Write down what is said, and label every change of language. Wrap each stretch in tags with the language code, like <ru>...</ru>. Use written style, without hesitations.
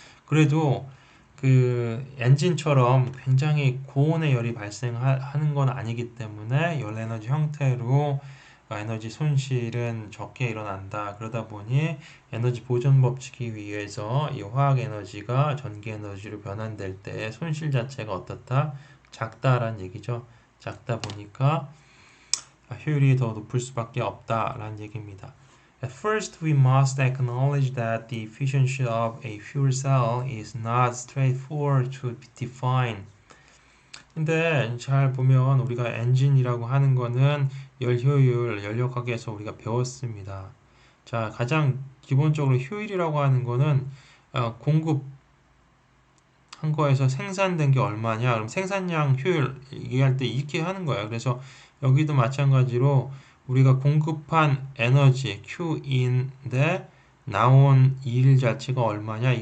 <ko>그래도 그 엔진처럼 굉장히 고온의 열이 발생하는 건 아니기 때문에 열 에너지 형태로 에너지 손실은 적게 일어난다. 그러다 보니 에너지 보존 법칙에 의해서 이 화학 에너지가 전기 에너지로 변환될 때 손실 자체가 어떻다? 작다라는 얘기죠. 작다 보니까 효율이 더 높을 수밖에 없다라는 얘기입니다.</ko> <en>At first, we must acknowledge that the efficiency of a fuel cell is not straightforward to define.</en> <ko>근데 잘 보면 우리가 엔진이라고 하는 거는 열 효율, 연력학에서 우리가 배웠습니다. 자, 가장 기본적으로 효율이라고 하는 거는 공급한 거에서 생산된 게 얼마냐? 그럼 생산량 효율 얘기할 때 이렇게 하는 거예요. 그래서 여기도 마찬가지로 우리가 공급한 에너지 Q인데 나온 일 자체가 얼마냐?</ko>